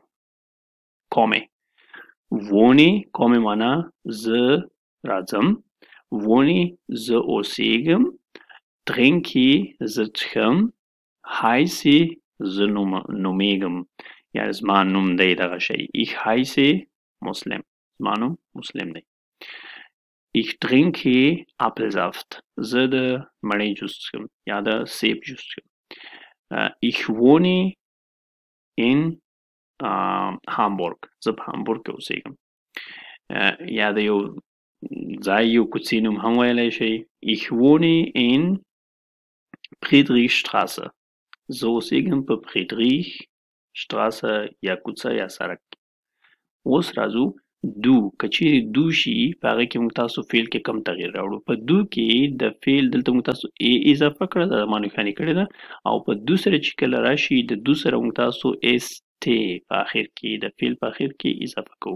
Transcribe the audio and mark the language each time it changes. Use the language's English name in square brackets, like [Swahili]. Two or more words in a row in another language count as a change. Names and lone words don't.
[Pashto] کومې. wohne کومې معنا زه راځم. wohne زه اوسېږم. trinke زه څښم. heiße زه نومېږم. یا زما نوم دی دغه شی. [German] ich heiße مسلم. [Pashto] زما نوم مسلم دی. [German] Ich trinke Apfelsaft. [Pashto] زه د مڼې جوس څښم یا د سیب جوس څښم. [German] Ich wohne in Hamburg. [Pashto] زه په هامبورګ کې اوسېږم. یا د یو ځای یو کوڅې نوم هم ویلی شئ. [German] Ich wohne in Friedrichstraße. [Pashto] زه اوسېږم په Friedrichstraße یا کوڅه یا سړک. اوس راځو دو. که چیرې دو شي په هغې کې موږ تاسو فعل کې کم تغییر راوړو. په دو کې د فعل دلته موږ تاسو ای اضافه کړه، دا ما نښاني کړې ده، او په دو سره چې کله راشي د دو سره موږ تاسو اس ټی په آخر کې د فعل په آخر کې اضافه کوو.